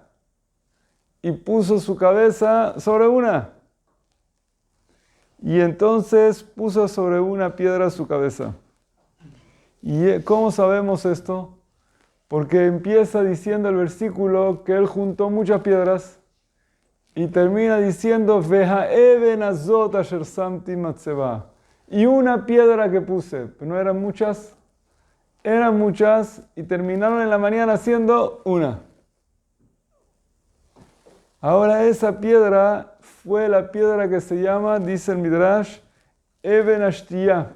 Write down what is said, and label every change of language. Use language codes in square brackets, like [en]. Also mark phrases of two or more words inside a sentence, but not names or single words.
[es] Y puso su cabeza sobre una. Y entonces puso sobre una piedra su cabeza. ¿Y cómo sabemos esto? Porque empieza diciendo el versículo que él juntó muchas piedras y termina diciendo: [he] והאבן הזאת אשר שמתי מצבה. [es] Y una piedra que puse, ¿no eran muchas? Eran muchas y terminaron en la mañana siendo una. Ahora esa piedra fue la piedra que se llama, dice el Midrash, Eben Ashtiyah.